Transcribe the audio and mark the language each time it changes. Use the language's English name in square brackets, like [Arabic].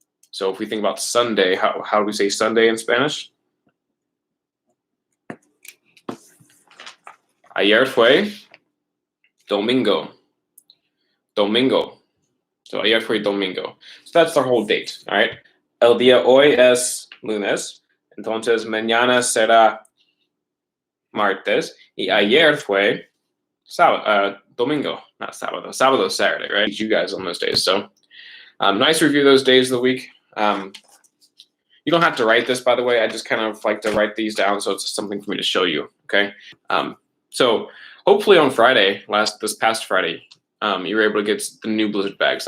[English] So if we think about Sunday, how do we say Sunday in Spanish? [Spanish] Ayer fue domingo. Domingo. [English] So [Spanish] ayer fue domingo. [English] So that's the whole date, all right? [Spanish] El día hoy es lunes. Entonces mañana será martes. Y ayer fue domingo, [English] not [Spanish] sábado. [English] Sábado is Saturday, right? You guys on those days. So nice review those days of the week. You don't have to write this, by the way. I just kind of like to write these down so it's something for me to show you, okay? So hopefully on Friday, this past Friday, you were able to get the new Blizzard bags.